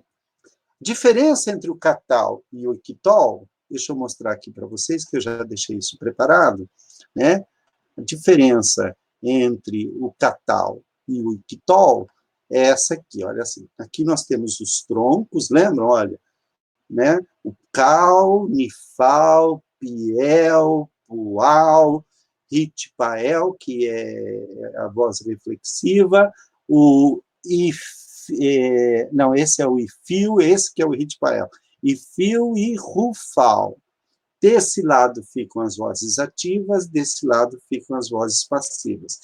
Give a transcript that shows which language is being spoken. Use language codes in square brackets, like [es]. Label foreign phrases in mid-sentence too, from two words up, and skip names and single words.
[pt] Diferença entre o catal e o ictol, deixa eu mostrar aqui para vocês, que eu já deixei isso preparado, né? A diferença entre o catal e o ictol é essa aqui, olha assim. Aqui nós temos os troncos, lembram? Olha, né? O cal, nifal, piel, pual, ritpael, que é a voz reflexiva, o if, não, esse é o ifio, esse que é o ritpael. Ifio e rufal. Desse lado ficam as vozes ativas, desse lado ficam as vozes passivas.